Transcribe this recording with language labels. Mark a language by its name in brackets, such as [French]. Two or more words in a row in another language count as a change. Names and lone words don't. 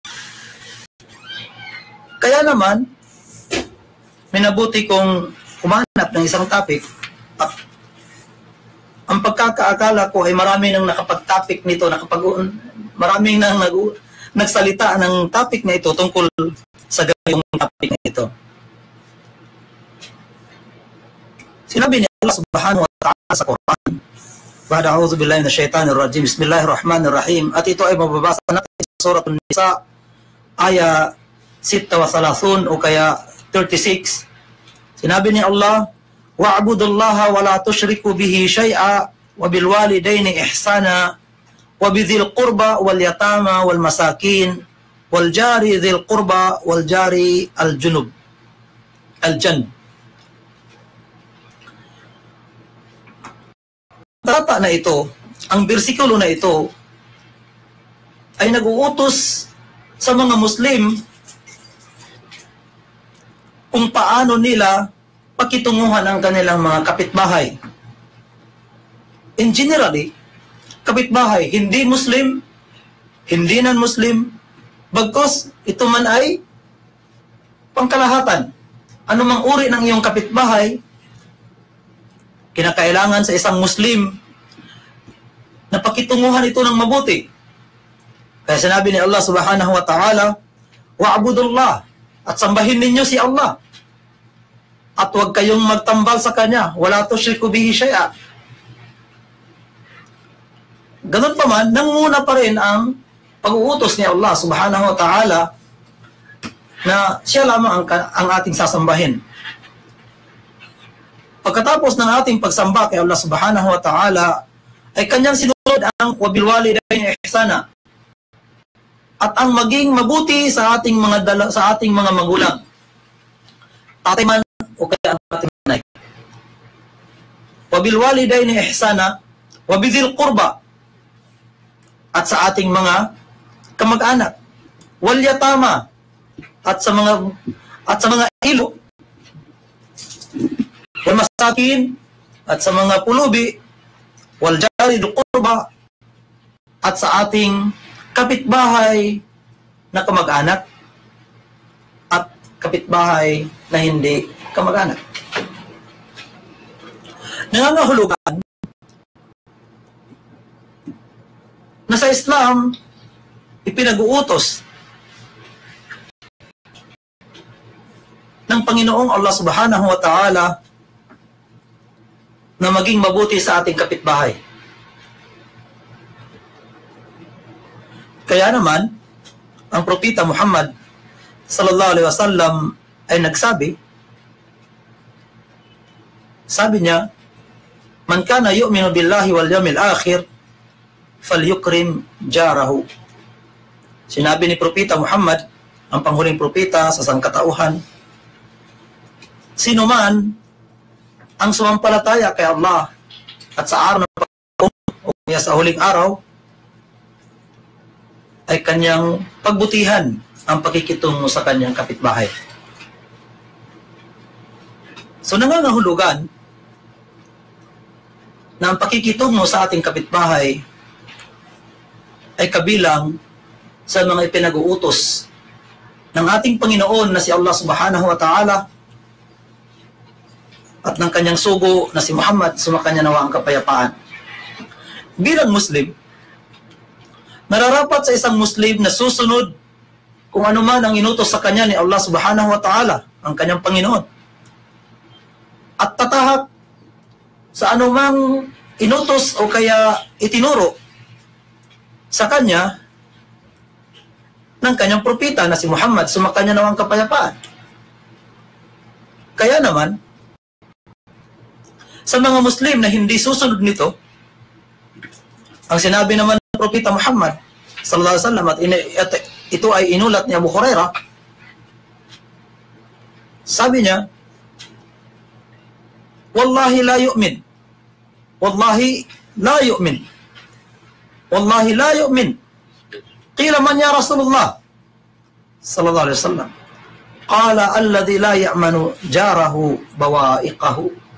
[Filipino] Kaya naman, minabuti kong humanap ng isang topic at ang pagkakaakala ko ay marami nang nakapag-topic nito, maraming nang nagsalita ng topic na ito tungkol sa gayong topic na ito. Sinabi ni Allah [Arabic] سبحانه وتعالى [Filipino] sa Quran, [Arabic] أعوذ بالله من الشيطان الرجيم. بسم الله الرحمن الرحيم. [Filipino] At ito ay mababasa natin sa Surah An-Nisa aya 36 o kaya 36. Sinabi ni [Arabic] Allah, واعبدوا الله ولا تشركوا به شيئا وبالوالدين إحسانا وبذي القربى واليتامى والمساكين والجار ذي القربى والجار الجنب الجان. [Filipino] Talata na ito, ang bersikulo na ito ay nag-uutos sa mga Muslim kung paano nila pakitunguhan ang kanilang mga kapitbahay. [English] In generally, [Filipino] kapitbahay, hindi Muslim, hindi non-Muslim, bagkus ito man ay pangkalahatan. Anumang uri ng iyong kapitbahay, kinakailangan sa isang Muslim na pakitunguhan ito ng mabuti. Kaya sinabi ni Allah [Arabic] سبحانه وتعالى, [Filipino] wa'budullah, at sambahin ninyo si Allah. At huwag kayong magtambal sa Kanya, [Arabic] ولا تشركوا به شيئا. [Filipino] Ganun pa man, nanguna pa rin ang pag-uutos ni Allah [Arabic] سبحانه وتعالى [Filipino] na siya lamang ang ating sasambahin. Pagkatapos ng ating pagsamba kay Allah [Arabic] سبحانه وتعالى, [Filipino] ay kanyang sinunod ang [Arabic] وبالوالدين إحسانا [Filipino] at ang maging mabuti sa ating mga magulang. Tatay man o kaya ang ating nanay. [Arabic] وبالوالدين إحسانا وبذي القربى [Filipino] at sa ating mga kamag-anak. [Arabic] واليتامى [Filipino] at sa mga ilo. [Arabic] والمساكين [Filipino] at sa mga pulubi. [Arabic] والجار ذي القربى [Filipino] at sa ating kapitbahay na kamag-anak at kapitbahay na hindi kamag-anak. Nangangahulugan na sa Islam ipinag-uutos ng Panginoong Allah [Arabic] سبحانه وتعالى [Filipino] na maging mabuti sa ating kapitbahay. Kaya naman, ang Propeta Muhammad [Arabic] صلى الله عليه وسلم [Filipino] ay nagsabi, sabi niya, [Arabic] من كان يؤمن بالله واليوم الآخر فليكرم جاره. [Filipino] Sinabi ni Propeta Muhammad, ang panghuling propeta sa sangkatauhan, sino man ang sumampalataya kay Allah at sa araw ng pag-uwi o kaya sa huling araw ay kanyang pagbutihan ang pakikitungo sa kanyang kapitbahay. So nangangahulugan na ang pakikitungo sa ating kapitbahay ay kabilang sa mga ipinag-uutos ng ating Panginoon na si Allah [Arabic] سبحانه وتعالى [Filipino] at ng kanyang sugo na si Muhammad, sumakanya nawa ang kapayapaan. Bilang Muslim, nararapat sa isang Muslim na susunod kung ano man ang inutos sa kanya ni Allah [Arabic] سبحانه وتعالى, [Filipino] ang kanyang Panginoon. At tatahak sa anumang inutos o kaya itinuro sa kanya ng kanyang propeta na si Muhammad, sumakanya nawa ang kapayapaan. Kaya naman, sa mga Muslim na hindi susunod nito, ang sinabi naman ng Propeta Muhammad [Arabic] صلى الله عليه وسلم [Filipino] at ito ay inulat ni Abu Hurairah, sabi niya, [Arabic] والله لا يؤمن والله لا يؤمن والله لا يؤمن. قيل من يا رسول الله صلى الله عليه وسلم قال الذي لا يأمن جاره بوائقه.